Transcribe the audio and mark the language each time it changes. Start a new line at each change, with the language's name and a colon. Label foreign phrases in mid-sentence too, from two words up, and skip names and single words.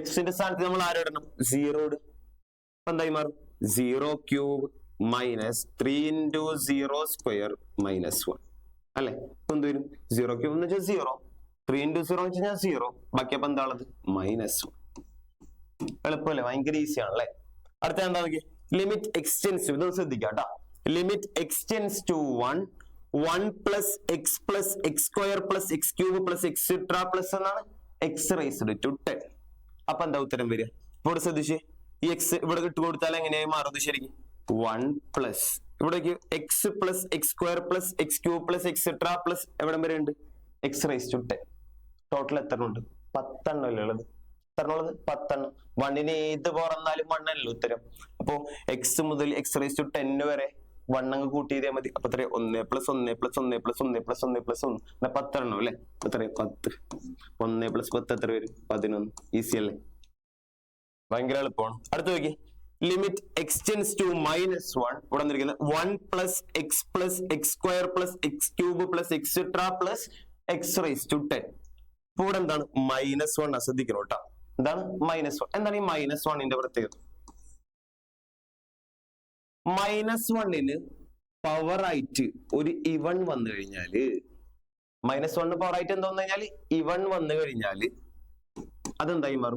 Malayalam: എക്സിന്റെ സ്ഥാനത്ത് നമ്മൾ ആരിടണം? 0 ഇടും. അപ്പൊ എന്തായി മാറും 0
English: cube minus 3 into 0 square minus
Malayalam: 1 അല്ലെ. അപ്പൊ എന്ത് വരും 0 ക്യൂബ് എന്ന് വെച്ചാൽ 0, 3 into 0 എന്ന് വെച്ചാൽ 0, ബാക്കി അപ്പൊ എന്താ ഉള്ളത് -1. എളുപ്പമല്ലേ, ഭയങ്കര ഈസി ആണല്ലേ. അടുത്ത എന്താ നോക്കി,
English: limit x tends,
Malayalam: ഇത് ശ്രദ്ധിക്കാം കേട്ടോ.
English: limit x tends to 1 plus x plus x square plus x cube plus etc plus എന്നാണ് x raised to 10.
Malayalam: അപ്പൊ എന്താ ഉത്തരം വരിക? ഇവിടെ ശ്രദ്ധിച്ച്, ഈ x ഇവിടെ ഇട്ട് കൊടുത്താൽ എങ്ങനെയായി മാറുന്നത് ശരിക്കും?
English: 1 plus ഇവിടേക്ക് x plus x square plus x cube plus etcetera plus
Malayalam: എവിടം വരെ ഉണ്ട്?
English: x raised to 10.
Malayalam: ടോട്ടൽ എത്ര ഉണ്ട്? 10 എണ്ണം അല്ലേ ഉള്ളത്? എത്ര ഉള്ളത്? 10 എണ്ണം. 1ന് ഏത് പോറന്നാലും 1 അല്ലേ ഉത്തരം. അപ്പോ x മുതൽ
English: x raised to 10
Malayalam: വരെ 1 അങ്ങ് കൂട്ടി ചെയ്താൽ മതി. അപ്പൊ എത്ര? 1 + 1 + 1 + 1 + 1 + 1 10 എണ്ണം അല്ലേ? എത്ര? 10. 1 + 10 എത്ര വരും? 11. ഈസി അല്ലേ, ഭയങ്കര എളുപ്പമാണ്. അടുത്ത് നോക്കി,
English: limit x tends to
Malayalam: -1. ഇവിടെ വന്നിരിക്കുന്നത്
English: 1 plus x plus x square plus x cube plus etc plus x raised to 10.
Malayalam: ഇപ്പൊ ഇവിടെ എന്താണ്? -1 ശ്രദ്ധിക്കണം കേട്ടോ. എന്താണ് -1? എന്താണ് ഈ -1ന്റെ പ്രത്യേകത? -1ന് പവർ ആയിട്ട് ഒരു ഇവൺ വന്നു കഴിഞ്ഞാല്, -1 പവർ ആയിട്ട് എന്താ വന്നു കഴിഞ്ഞാല് ഇവൺ വന്നു കഴിഞ്ഞാല് അതെന്തായി മാറും?